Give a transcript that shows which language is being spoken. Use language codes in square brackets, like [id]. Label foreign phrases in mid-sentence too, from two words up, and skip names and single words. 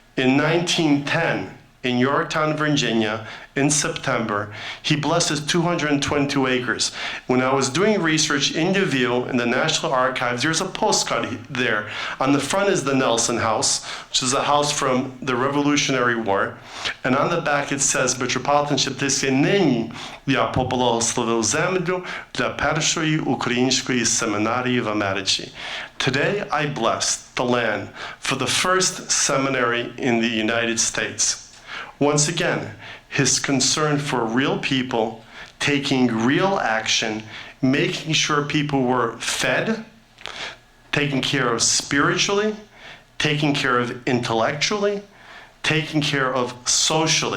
[en] In 1910, in Yorktown, Virginia, in September. He blesses 222 acres. When I was doing research in Lviv in the National Archives, there's a postcard there. On the front is the Nelson House, which is a house from the Revolutionary War. And on the back it says, [uk] Metropolitan Sheptytsky нині я поблагословив землю для першої української семінарії в Америці. [en] Today I blessed the land for the first seminary in the United States. Once again, his concern for real people, taking real action, making sure people were fed, taken care of spiritually, taken care of intellectually, taken care of socially.